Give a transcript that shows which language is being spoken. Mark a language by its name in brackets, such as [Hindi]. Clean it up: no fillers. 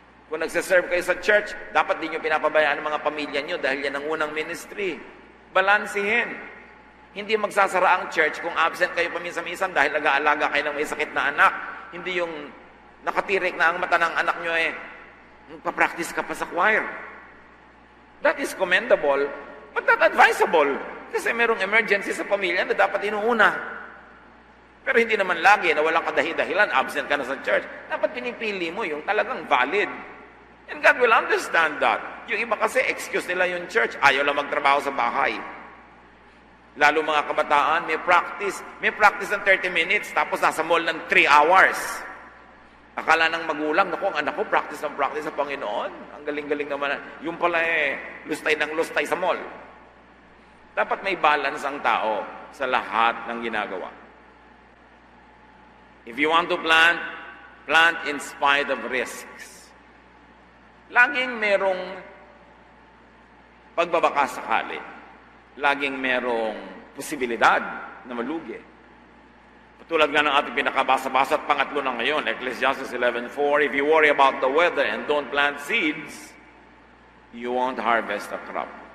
[Filipino] Kung nagsiserve kayo sa church, dapat di nyo pinapabayaan ang mga pamilya nyo dahil yan ang unang ministry. Balansihin. Hindi magsasara ang church kung absent kayo paminsan-minsan dahil nag-aalaga kayo ng may sakit na anak. Hindi yung nakatirik na ang mata ng anak nyo magpa-practice ka pa sa choir. [English] That is commendable, but not advisable. [Filipino] Kasi merong emergency sa pamilya na dapat inuuna. Pero hindi naman lagi na walang kadahi-dahilan, absent ka na sa church. Dapat pinipili mo yung talagang valid. [English] And God will understand that. [Filipino] Yung iba kasi, excuse nila yung church. Ayaw lang magtrabaho sa bahay. Lalo mga kabataan, may practice ng 30 minutes, tapos nasa mall ng 3 hours. Akala ng magulang, naku, ang anak ko, practice sa Panginoon. Ang galing-galing naman. Yung pala lustay ng lustay sa mall. Dapat may balance ang tao sa lahat ng ginagawa. [English] If you want to plant in spite of risks. [Filipino] Laging merong pagbabaka sakali. Laging merong posibilidad na malugi. Tulad nga ng ating pinakabasa-basa at pangatlo na ngayon, [English] Ecclesiastes 11:4, if you worry about the weather and don't plant seeds, you won't harvest a crop.